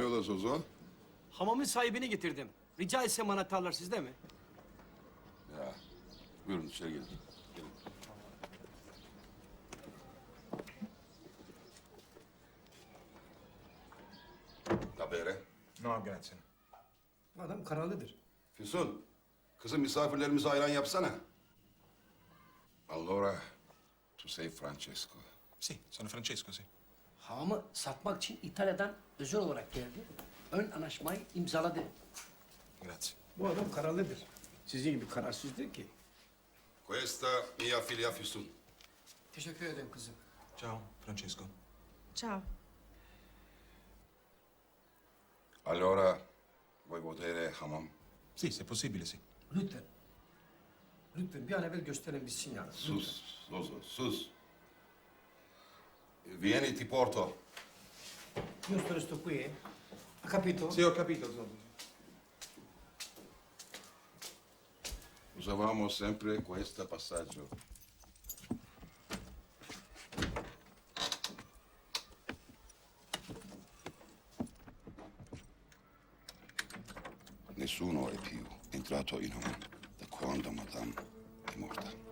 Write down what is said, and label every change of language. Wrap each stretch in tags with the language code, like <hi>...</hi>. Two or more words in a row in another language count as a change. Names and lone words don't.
<tr>Hayrola Zozo? Hamamın sahibini getirdim. Rica etsem anahtarlar sizde mi? Ya, buyurun içeri gelin. Gelin.</tr> <it>Da bere. No, grazie.</it> <tr>Adam kararlıdır. Füsun, kızım misafirlerimize ayran yapsana.</tr> <it>Allora, tu sei Francesco. Sì, sono Francesco, sì.</it> <tr>Hamamı satmak için İtalya'dan özel olarak geldi. Ön anlaşmayı imzaladı.</tr> <it>Grazie.</it> <tr>Bu adam kararlıdır. Sizin gibi kararsız değil ki.</tr> <it>Questa mia figlia Füsun.</it> <tr>Teşekkür ederim kızım.</tr> <it>Ciao, Francesco. Ciao. Allora, vuoi vedere hamam? Sì, se è possibile, sì.</it> <tr>Lütfen. Lütfen bir an evvel gösterin bitsin ya. Lütfen. Sus, Zozo, sus.</tr> <it>Vieni, ti porto. Io sto resto qui, eh? Ha capito? Sì, ho capito, Zozzo. Usavamo sempre questo passaggio. Nessuno è più entrato in hamam da quando Madame è morta.</it>